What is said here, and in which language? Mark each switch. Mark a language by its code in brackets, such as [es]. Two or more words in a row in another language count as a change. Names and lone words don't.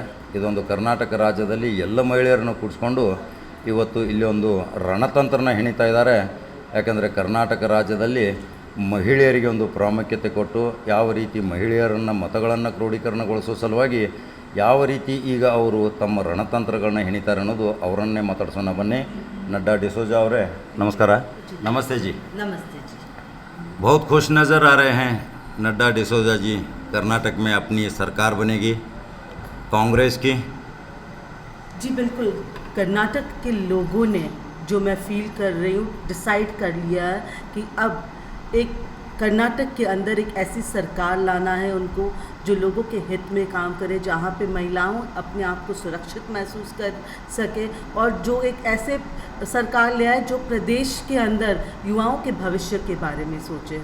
[kn] ಇದೊಂದು ಕರ್ನಾಟಕ ರಾಜ್ಯದಲ್ಲಿ ಎಲ್ಲ ಮಹಿಳೆಯರನ್ನು ಕೂಡಿಸ್ಕೊಂಡು ಇವತ್ತು ಇಲ್ಲಿ ಒಂದು ರಣತಂತ್ರನ ಹೆಣಿತಾ ಇದ್ದಾರೆ. ಯಾಕಂದರೆ ಕರ್ನಾಟಕ ರಾಜ್ಯದಲ್ಲಿ ಮಹಿಳೆಯರಿಗೆ ಒಂದು ಪ್ರಾಮುಖ್ಯತೆ ಕೊಟ್ಟು ಯಾವ ರೀತಿ ಮಹಿಳೆಯರನ್ನು ಮತಗಳನ್ನು ಕ್ರೋಢೀಕರಣಗೊಳಿಸುವ ಸಲುವಾಗಿ ಯಾವ ರೀತಿ ಈಗ ಅವರು ತಮ್ಮ ರಣತಂತ್ರಗಳನ್ನ ಹೆಣಿತಾರೆ ಅನ್ನೋದು ಅವರನ್ನೇ ಮಾತಾಡ್ಸೋಣ. [hi] ಬನ್ನಿ. नड्डा डिसोजा ಅವರೇ नमस्कार. नमस्ते जी. नमस्ते जी. बहुत खुश नज़र आ रहे हैं नड्डा डिसोजा जी. कर्नाटक में अपनी सरकार बनेगी कांग्रेस की. जी बिल्कुल. कर्नाटक के लोगों ने जो मैं फील कर रही हूँ डिसाइड कर लिया है कि अब एक कर्नाटक के अंदर एक ऐसी सरकार लाना है उनको जो लोगों के हित में काम करे, जहाँ पे महिलाओं अपने आप को सुरक्षित महसूस कर सके और जो एक ऐसे सरकार ले आए जो प्रदेश के अंदर युवाओं के भविष्य के बारे में सोचे.